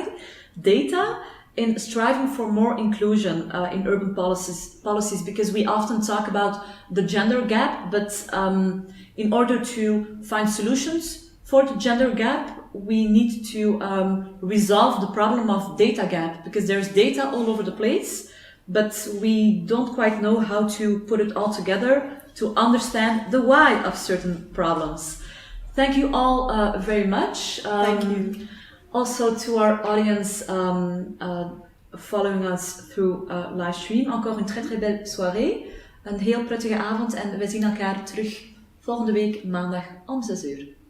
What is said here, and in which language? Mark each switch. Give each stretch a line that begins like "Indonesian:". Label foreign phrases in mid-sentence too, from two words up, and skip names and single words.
English: Data in striving for more inclusion in urban policies, because we often talk about the gender gap, but in order to find solutions for the gender gap, we need to resolve the problem of data gap, because there's data all over the place, but we don't quite know how to put it all together to understand the why of certain problems. Thank you all very much. Thank you. Also to our audience following us through live stream.
French: Encore une très très belle soirée.
Dutch: Een heel prettige avond en we zien elkaar terug volgende week maandag om 6 uur.